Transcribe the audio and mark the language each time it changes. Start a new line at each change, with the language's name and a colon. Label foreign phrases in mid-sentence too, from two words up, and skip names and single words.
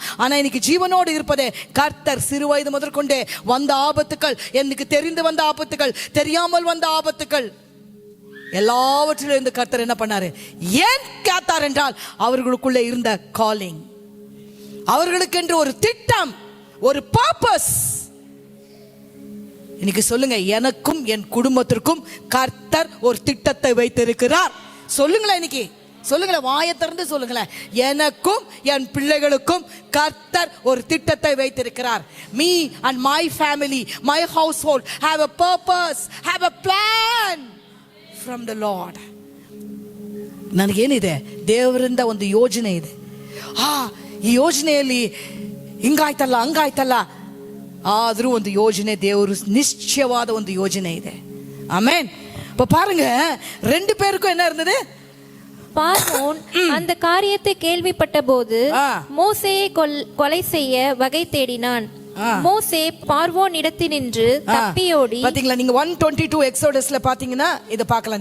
Tamil: ஆனா இன்னைக்கு ஜீவனோடு இருப்பதே கர்த்தர். சிறு வயது முதற்கொண்டே வந்த ஆபத்துக்கள், எனக்கு தெரிந்து வந்த ஆபத்துக்கள், தெரியாமல் வந்த ஆபத்துக்கள், எல்லாவற்றிலும் இருந்து கர்த்தர் என்ன பண்ணாரு, ஏன் கேட்டார் என்றால் அவர்களுக்குள்ளே இருந்த காலிங், அவர்களுக்கு என்று ஒரு திட்டம், ஒரு பர்பஸ். இன்னைக்கு சொல்லுங்க, எனக்கும் என் குடும்பத்திற்கும் கர்த்தர் ஒரு திட்டத்தை வைத்திருக்கிறார். சொல்லுங்களேன், இன்னைக்கு சொல்லுங்களேன், வாயை திறந்து சொல்லுங்களேன், எனக்கும் என் பிள்ளைகளுக்கும் கர்த்தர் ஒரு திட்டத்தை வைத்திருக்கிறார்.
English: me and my family, my household have a purpose, have a plan from the Lord.
Kannada: ನನಗೇನಿದೆ, ದೇವರಿಂದ ಒಂದು ಯೋಜನೆ ಇದೆ. ಈ ಯೋಜನೆಯಲ್ಲಿ ಹಿಂಗಾಯ್ತಲ್ಲ ಹಂಗಾಯ್ತಲ್ಲ, ಆದರೂ ಒಂದು ಯೋಜನೆ, ದೇವರು ನಿಶ್ಚಯವಾದ ಒಂದು ಯೋಜನೆ ಇದೆ. ಆಮೆನ್.
Tamil: இப்போ பாருங்க, ரெண்டு பேருக்கும் என்ன இருந்தது, பார்வோன் அந்த காரியத்தை கேள்விப்பட்ட போது மோசேயை கொலை செய்ய வகை தேடினான். மோசே பார்வோன் இடத்தினின்று தப்பியோடி. பாத்தீங்களா, நீங்க 122 எக்ஸோடஸ்ல பாத்தீங்கன்னா இத பார்க்கலாம்.